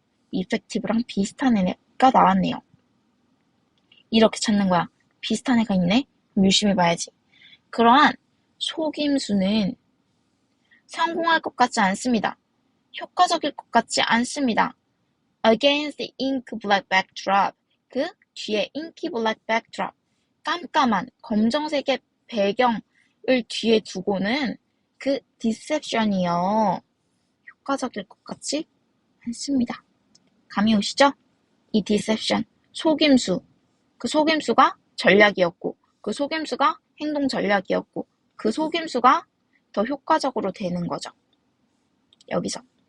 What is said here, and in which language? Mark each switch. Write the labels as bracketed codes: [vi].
[ko] effective랑 비슷한 애가 나왔네요. 이렇게 찾는 거야. 비슷한 애가 있네? 유심히 봐야지. 그러한 속임수는 성공할 것 같지 않습니다. 효과적일 것 같지 않습니다. [en] Against the ink black backdrop. [ko] 그 뒤에 [en] inky black backdrop. [ko] 깜깜한 검정색의 배경을 뒤에 두고는 그 deception이요. 효과적일 것 같지 않습니다. 감이 오시죠? 이 deception, 속임수. 그 속임수가 전략이었고 그 속임수가 행동 전략이었고 그 속임수가 더 효과적으로 되는 거죠. 여기서.